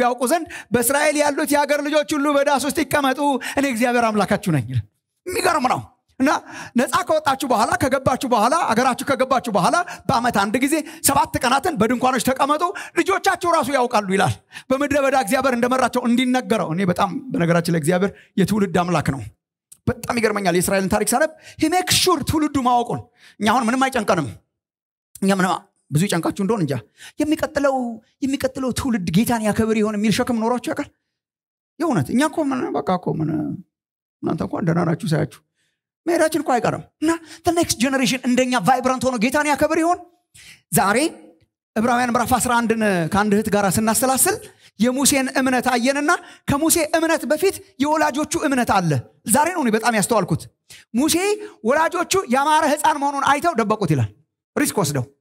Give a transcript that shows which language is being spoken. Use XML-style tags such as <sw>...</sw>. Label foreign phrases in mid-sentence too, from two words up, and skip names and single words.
<am>ያውቁ ዘንድ በእስራኤል ያሉት የሀገር ልጆች ሁሉ በዳስ ውስጥ ይቀመጡ፣ እኔ እግዚአብሔር አምላካችሁ ነኝ። የሚገርም ነው። እና ነፃ ከወጣችሁ በኋላ ከገባችሁ በኋላ አገራችሁ ከገባችሁ በኋላ በአመት አንድ ጊዜ 7 ቀናትን በድንኳኖች ተቀመጡ፣ ልጆቻችሁ ራሱ ያውቃሉ ይላል። በምድረ በዳ እግዚአብሔር እንደመራቸው እንዲነገረው። እኔ በጣም በነገራችን ላይ እግዚአብሔር የትውልድ አምላክ ነው። በጣም ይገርመኛል። የእስራኤልን ታሪክ ሳነብ</am> <en>he makes sure</en> <am>ትውልዱ ማወቁን። እኛ አሁን ምንም አይጨንቀንም። እኛ ምንም ብዙ ይጨንቃችሁ እንደሆነ እንጃ። የሚቀጥለው ትውልድ ጌታን ያከብር ይሆን የሚል ሸክም ኖሯችሁ ያውቃል? የእውነት እኛ እኮ ምን በቃ እኮ ምን እናንተ እንኳን ደህና ናችሁ ሳያችሁ መሄዳችን እኮ አይቀርም። እና</am> <en>the next generation</en> <am>እንደኛ ቫይብራንት ሆኖ ጌታን ያከብር ይሆን? ዛሬ ዕብራውያን ምዕራፍ 11ን ከአንድ እህት ጋር ስናሰላስል የሙሴን እምነት አየንና ከሙሴ እምነት በፊት የወላጆቹ እምነት አለ። ዛሬ ነው በጣም ያስተዋልኩት። ሙሴ ወላጆቹ ያማረ ሕፃን መሆኑን አይተው ደበቁት ይላል። ሪስክ ወስደው</am>